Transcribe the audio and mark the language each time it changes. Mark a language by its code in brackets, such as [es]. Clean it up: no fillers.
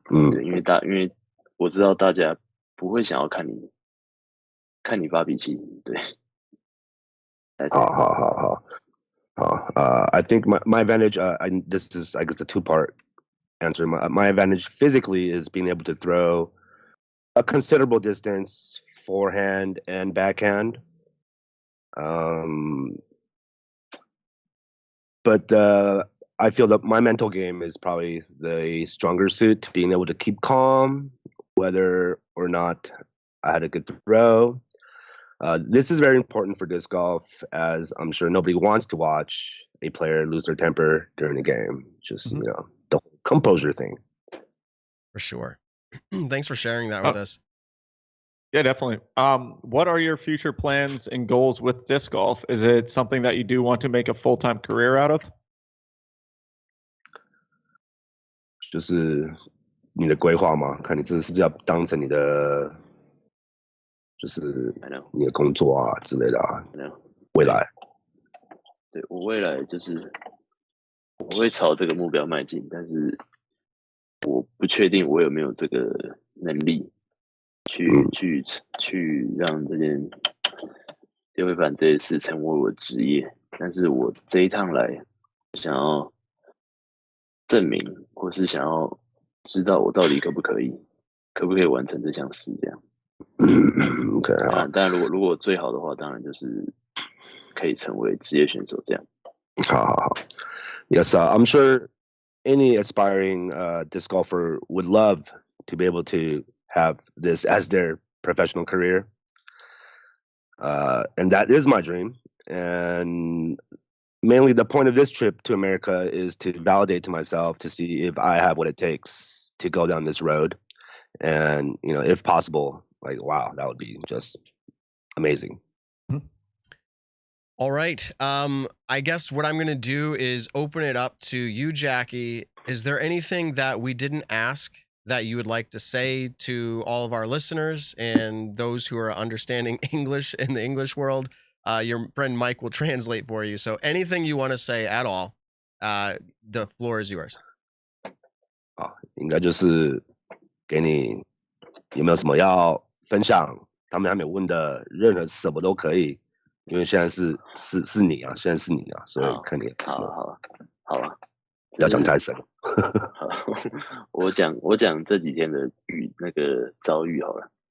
[zh] 对，因为我知道大家不会想要看你发脾气，对。好。 [en] I think my advantage, this is, I guess, a two-part answer. My advantage physically is being able to throw a considerable distance, forehand and backhand. But I feel that my mental game is probably the stronger suit, being able to keep calm, whether or not I had a good throw. This is very important for disc golf, as I'm sure nobody wants to watch a player lose their temper during a game. Just you know, the whole composure thing. For sure. Thanks for sharing that with us. Yeah, definitely. What are your future plans and goals with disc golf? Is it something that you do want to make a full-time career out of? [zh] 就是你的规划嘛，看你这是不是要当成你的，就是你的工作啊之类的啊。未来。对，我未来就是我会朝这个目标迈进，但是我不确定我有没有这个能力去让这件电位板这件事成为我的职业。但是我这一趟来想要证明，或是想要知道我到底可不可以完成这项事，这样。 OK，当然如果最好的话，当然就是可以成为职业选手这样。好。 [en] Yes, I'm sure any aspiring disc golfer would love to be able to have this as their professional career. And that is my dream. And mainly the point of this trip to America is to validate to myself to see if I have what it takes to go down this road. And, you know, if possible, like, wow, that would be just amazing. All right. I guess what I'm going to do is open it up to you, Jacky. Is there anything that we didn't ask that you would like to say to all of our listeners and those who are understanding English in the English world? Your friend Mike will translate for you. So anything you want to say at all, the floor is yours. [zh] 应该就是给你有没有什么要分享，他们还没有问的，任何什么都可以。因为现在是你啊，现在是你啊，所以看你什么。好啊，要讲太深。好，我讲这几天的那个遭遇好了。